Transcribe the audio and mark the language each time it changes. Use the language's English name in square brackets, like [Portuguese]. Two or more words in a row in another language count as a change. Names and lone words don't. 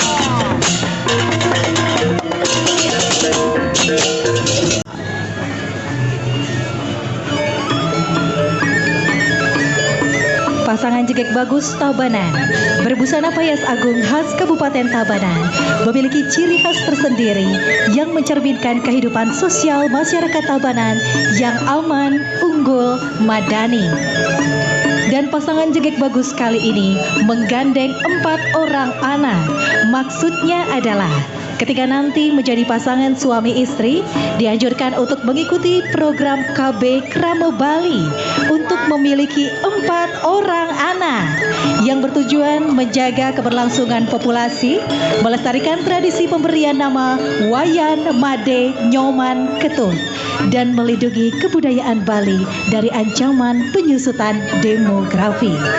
[Indonesian] Pasangan Jegek Bagus Tabanan berbusana payas agung khas Kabupaten Tabanan memiliki ciri khas tersendiri yang mencerminkan kehidupan sosial masyarakat Tabanan yang aman, unggul, madani. Dan pasangan Jegek Bagus kali ini menggandeng 4 orang anak. Maksudnya adalah ketika nanti menjadi pasangan suami istri, dianjurkan untuk mengikuti program KB Krama Bali untuk memiliki 4 orang anak yang bertujuan menjaga keberlangsungan populasi, melestarikan tradisi pemberian nama Wayan Made Nyoman Ketut, dan melindungi kebudayaan Bali dari ancaman penyusutan demografi.